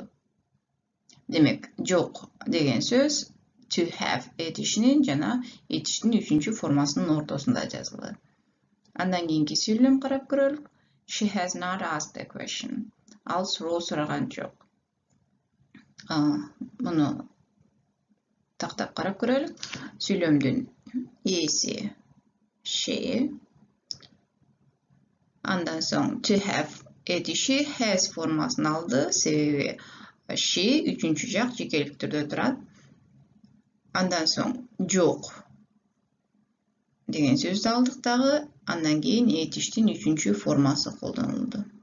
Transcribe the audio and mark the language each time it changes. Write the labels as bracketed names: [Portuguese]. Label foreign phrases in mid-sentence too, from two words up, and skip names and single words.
[Kyrgyz] Демек, жок деген сөз [English] to have [Kyrgyz] этишинин жана этиштин үчүнчү формасынын ортосунда жазылды. Андан кийинки сүйлөм карап көрөлүк. [English] She has not asked a question. [Kyrgyz] Ал суроо сураган жок. Муну тактап карап көрөлүк. Сүйлөмдүн ээси she. Андан соң [English] to have [Kyrgyz] этиши has формасын алды, себеби she үчүнчү жак жекелик түрдө турат. Андан соң жок деген сөздү алдык дагы, андан кийин этиштин үчүнчү формасы колдонулду.